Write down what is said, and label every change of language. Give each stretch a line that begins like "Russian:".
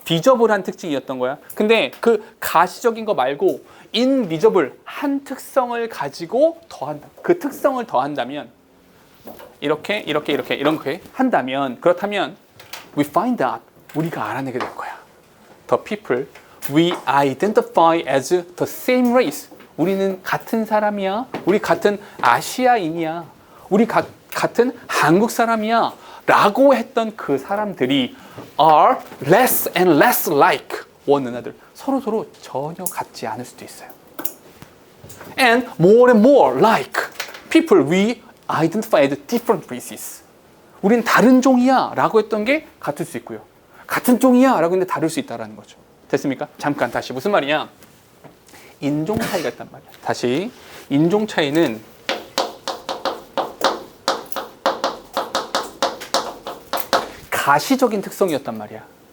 Korean: 비저블한 특징이었던 거야. 근데 그 가시적인 거 말고 invisible 한 특성을 가지고 더한다. 그 특성을 더한다면 이렇게 한다면, 그렇다면
English: we find out,
Korean: 우리가 알아내게 될 거야.
English: The people we identify as the same race.
Korean: 우리는 같은 사람이야. 우리 같은 아시아인이야. 우리 같은 한국 사람이야. 라고 했던 그 사람들이
English: are less and less like one another.
Korean: 서로 전혀 같지 않을 수도 있어요.
English: And more like people we identify as different races.
Korean: 우린 다른 종이야 라고 했던 게 같을 수 있고요. 같은 종이야 라고 했는데 다를 수 있다는 거죠. 됐습니까? 잠깐 다시 무슨 말이냐? 인종 차이가 있단 말이야. 다시 인종 차이는 가시적인 특성이었단 말이야.